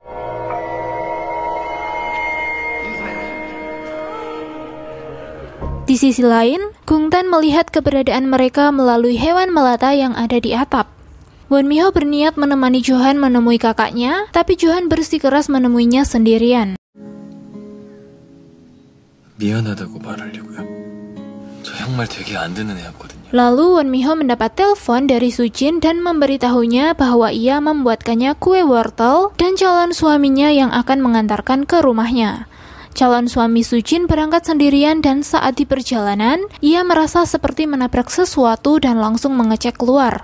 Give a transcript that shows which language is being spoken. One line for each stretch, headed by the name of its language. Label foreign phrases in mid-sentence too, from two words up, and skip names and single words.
Indonesian: Di sisi lain, Gungtan melihat keberadaan mereka melalui hewan melata yang ada di atap. Won Mi-ho berniat menemani Johan menemui kakaknya, tapi Johan bersikeras menemuinya sendirian.
Korean: 미안하다고 말하려고요. 저 정말 되게 안 듣는 애였거든요.
Indonesian: Lalu Won Mi-ho mendapat telepon dari Sujin dan memberitahunya bahwa ia membuatkannya kue wortel dan calon suaminya yang akan mengantarkan ke rumahnya. Calon suami Sujin berangkat sendirian dan saat di perjalanan, ia merasa seperti menabrak sesuatu dan langsung mengecek keluar.